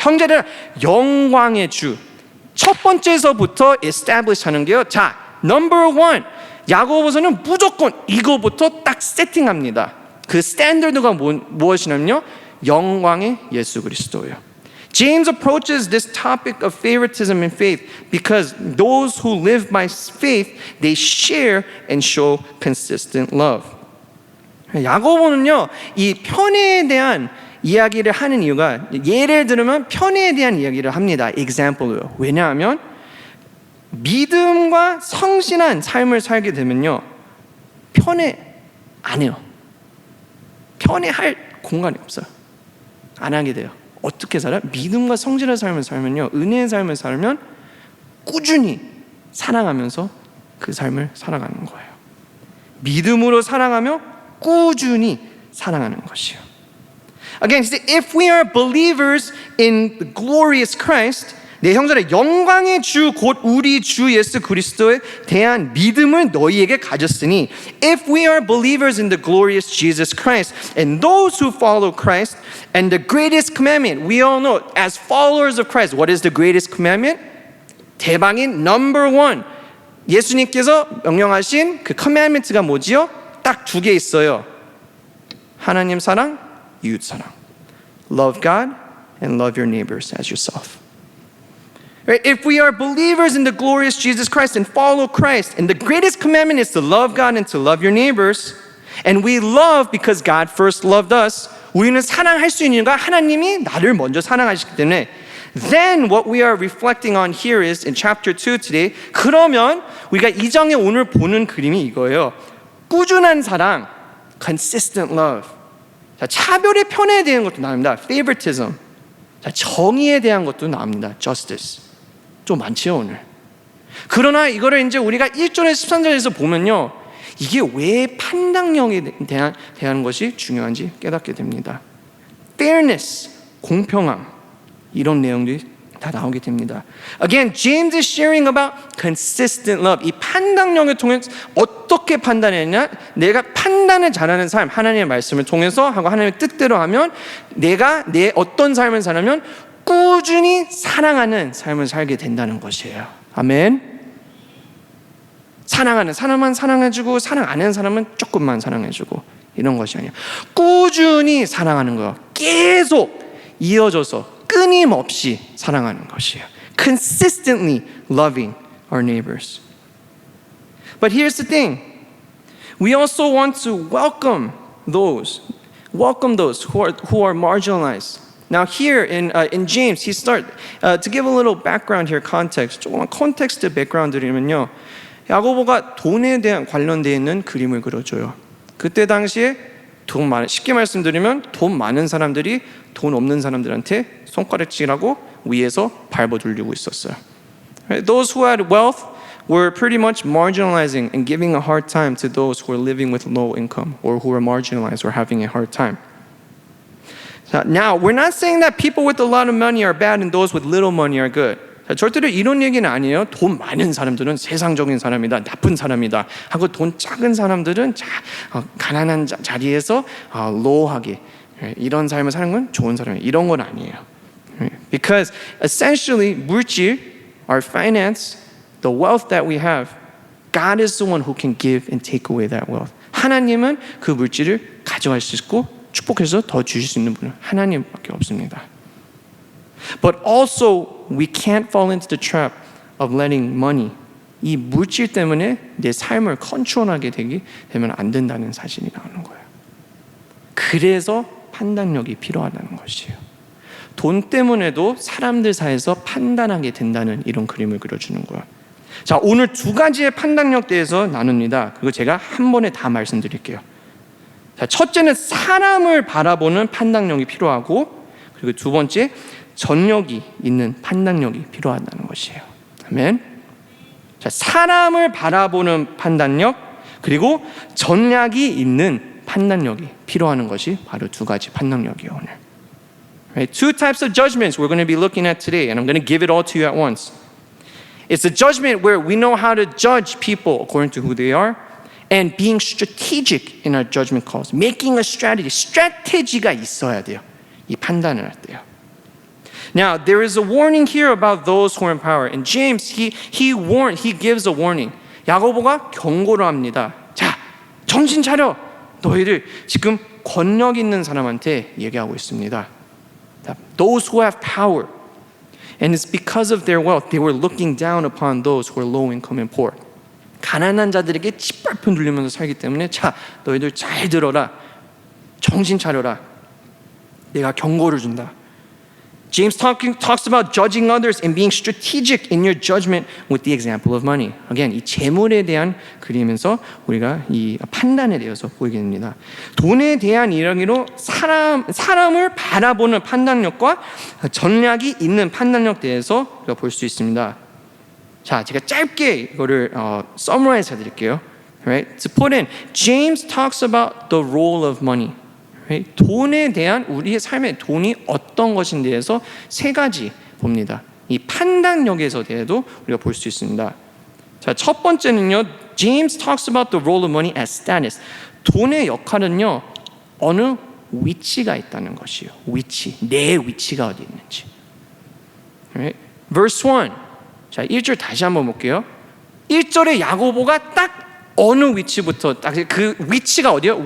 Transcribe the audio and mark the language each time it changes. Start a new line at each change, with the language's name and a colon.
Korean: 형제들 영광의 주. 첫 번째서부터 establish 하는 게요.
English: 자, number one.
Korean: 야고보서는 무조건 이거부터 딱 세팅합니다. 그 스탠더드가 무엇이냐면요, 영광의 예수 그리스도예요.
English: James approaches this topic of favoritism in faith because those who live by faith, they share and show consistent love.
Korean: 야고보는요, 이 편애에 대한 이야기를 하는 이유가 예를 들면 편애에 대한 이야기를 합니다. example로요. 왜냐하면 믿음과 성실한 삶을 살게 되면요, 편애 안 해요. 편애할 공간이 없어요. 안 하게 돼요. 어떻게 살아요? 믿음과 성실한 삶을 살면요, 은혜의 삶을 살면 꾸준히 사랑하면서 그 삶을 살아가는 거예요. 믿음으로 사랑하며 꾸준히 사랑하는 것이요.
English: Again, if we are believers in the glorious Christ,
Korean: 내 형제들아 영광의 주 곧 우리 주 예수 그리스도에 대한 믿음을 너희에게 가졌으니
English: if we are believers in the glorious Jesus Christ and those who follow Christ and the greatest commandment we all know as followers of Christ, what is the greatest commandment?
Korean: 대방인
English: number one,
Korean: 예수님께서 명령하신 그 commandment가 뭐지요? 딱 두 개 있어요. 하나님 사랑, 이웃 사랑.
English: Love God and love your neighbors as yourself. Right? If we are believers in the glorious Jesus Christ and follow Christ, and the greatest commandment is to love God and to love your neighbors, and we love because God first loved us,
Korean: 우리는 사랑할 수 있는 이유가 하나님이 나를 먼저 사랑하시기 때문에
English: then what we are reflecting on here is in chapter 2 today,
Korean: 그러면 우리가 이 장에 오늘 보는 그림이 이거예요. 꾸준한 사랑,
English: consistent love.
Korean: 자, 차별의 편애에 대한 것도 나옵니다.
English: favoritism.
Korean: 자, 정의에 대한 것도 나옵니다. justice. 좀 많지요 오늘. 그러나 이거를 이제 우리가 1절에서 13절에서 보면요, 이게 왜 판단력에 대한 것이 중요한지 깨닫게 됩니다. fairness, 공평함, 이런 내용들이 다 나오게 됩니다.
English: Again, James is sharing about consistent love.
Korean: 이 판단력을 통해 어떻게 판단했냐? 내가 판단을 잘하는 삶, 하나님의 말씀을 통해서 하고 하나님의 뜻대로 하면 내가 내 어떤 삶을 살면 꾸준히 사랑하는 삶을 살게 된다는 것이에요. 아멘. 사랑하는 사람만 사랑해주고 사랑 안 하는 사람은 조금만 사랑해주고 이런 것이 아니에요. 꾸준히 사랑하는 거예요. 계속 이어져서 끊임없이 사랑하는 것이에요.
English: Consistently loving our neighbors. But here's the thing. We also want to welcome those who are marginalized. Now here in James, he starts to give a little background here, context.
Korean: 조금만 컨텍스트 백그라운드 드리면요. 야고보가 돈에 대한 관련되어 있는 그림을 그려줘요. 그때 당시에 쉽게 말씀드리면 돈 많은 사람들이 돈 없는 사람들한테 손가락질하고 위에서 밟아 돌리고 있었어요.
English: Those who had wealth were pretty much marginalizing and giving a hard time to those who were living with low income or who were marginalized or having a hard time. Now, we're not saying that people with a lot of money are bad and those with little money are good.
Korean: 절대로 이런 얘기는 아니에요. 돈 많은 사람들은 세상적인 사람이다, 나쁜 사람이다 하고 돈 작은 사람들은 가난한 자리에서 low하게 이런 삶을 사는 건 좋은 사람이에요. 이런 건 아니에요.
English: Because essentially 물질, our finance, the wealth that we have, God is the one who can give and take away that wealth.
Korean: 하나님은 그 물질을 가져갈 수 있고 축복해서 더 주실 수 있는 분은 하나님밖에 없습니다.
English: But also we can't fall into the trap of letting money,
Korean: 이 물질 때문에 내 삶을 컨트롤하게 되면 안 된다는 사실이 나오는 거예요. 그래서 판단력이 필요하다는 것이에요. 돈 때문에도 사람들 사이에서 판단하게 된다는 이런 그림을 그려주는 거예요. 자, 오늘 두 가지의 판단력 대해서 나눕니다. 그거 제가 한 번에 다 말씀드릴게요. 자, 첫째는 사람을 바라보는 판단력이 필요하고, 그리고 두 번째 전력이 있는 판단력이 필요하다는 것이에요. 아멘. 자, 사람을 바라보는 판단력, 그리고 전략이 있는 판단력이 필요한 것이 바로 두 가지 판단력이에요. 오늘.
English: Right? Two types of judgments we're going to be looking at today, and I'm going to give it all to you at once. It's a judgment where we know how to judge people according to who they are, and being strategic in our judgment calls, making a strategy.
Korean: 스트래티지가 있어야 돼요. 이 판단을 할 때요.
English: Now, there is a warning here about those who are in power. And James, he gives a warning.
Korean: 야고보가 경고를 합니다. 자, 정신 차려. 너희들 지금 권력 있는 사람한테 얘기하고 있습니다.
English: Those who have power. And it's because of their wealth, they were looking down upon those who are low income and poor.
Korean: 가난한 자들에게 짓밟혀 눌리면서 살기 때문에 자, 너희들 잘 들어라. 정신 차려라. 내가 경고를 준다.
English: James talks about judging others and being strategic in your judgment with the example of money.
Korean: Again, 이 재물에 대한 그림에서 우리가 이 판단에 대해서 보이게 됩니다. 돈에 대한 이야기로 사람을 바라보는 판단력과 전략이 있는 판단력 대해서 우리가 볼 수 있습니다. 자, 제가 짧게 이거를 summarize 해드릴게요.
English: Right? To put in, James talks about the role of money. Right?
Korean: 돈에 대한 우리의 삶의 돈이 어떤 것인지에 대해서 세 가지 봅니다. 이 판단력에서 대해도 우리가 볼 수 있습니다. 자, 첫 번째는요,
English: James talks about the role of money as status.
Korean: 돈의 역할은요, 어느 위치가 있다는 것이에요. 위치, 내 위치가 어디 있는지.
English: Right? Verse 1.
Korean: 자, 1절 다시 한번 볼게요. 1절에 야고보가 딱 어느 위치부터 딱 그 위치가 어디요?